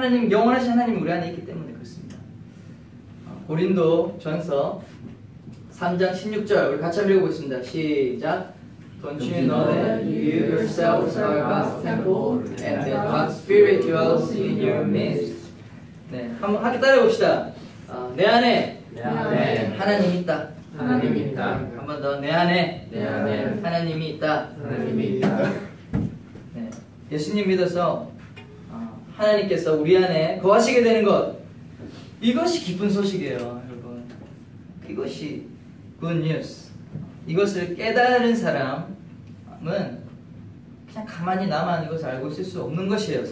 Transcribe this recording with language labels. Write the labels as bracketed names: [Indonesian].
[Korean] 영원하신 하나님이 우리 안에 있기 때문에 그렇습니다. 고린도 전서 3장 16절 우리 같이 한번 읽어보겠습니다. 시작. [English] Don't you know that you yourselves are God's temple and that God's Spirit dwells in your midst? [Korean] 네, 한번 함께 따라해봅시다. 내 안에 하나님이 있다. 하나님이 있다. 한 번 더 내 안에 하나님이 있다. 하나님이 있다. 네, 예수님 믿어서 하나님께서 우리 안에 거하시게 되는 것, 이것이 기쁜 소식이에요, 여러분. 이것이 good news. 이것을 깨달은 사람은 그냥 가만히 나만 이것을 알고 있을 수 없는 것이에요.